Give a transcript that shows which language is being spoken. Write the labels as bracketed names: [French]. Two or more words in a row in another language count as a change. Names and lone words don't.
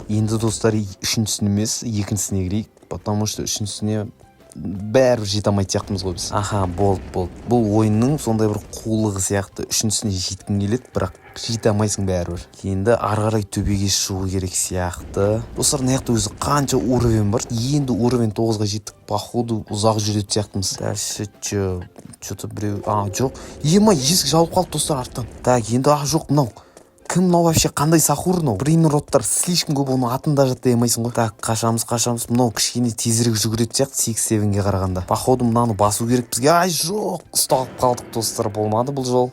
[Kazakh] Енді достар, үшіншісіне емес, екіншісіне кірейік. [Russian] Потому что [Kazakh] үшіншісіне бәрі жете алмайды сияқтымыз ғой біз. Болды. Бұл ойынның сондай бір қулығы сияқты. Үшіншісіне жеткің келеді, бірақ жете алмайсың бәрібір. Енді ары қарай төбеге шығу керек сияқты. Достар, мына өзі қанша уровень бар? Енді уровень 9-ға жеттік. Походу ұзақ жүреді сияқтымыз. [Russian] Дальше что-то [Kazakh] біреу. Жоқ. Есік жауып қалды достар арттан. Так, енді жоқ мынау. Кім мынау вообще, қандай сахур мынау? Брейнроттар слишком көп, оның атын даже демайсың ғой. Так, қашамыз. Мынау кішкене тезірек жүгіреді сияқты 6-7-ге қарағанда. Походу мынаны басу керек бізге. Жоқ, ұсталып қалдық достар, болмады бұл жол.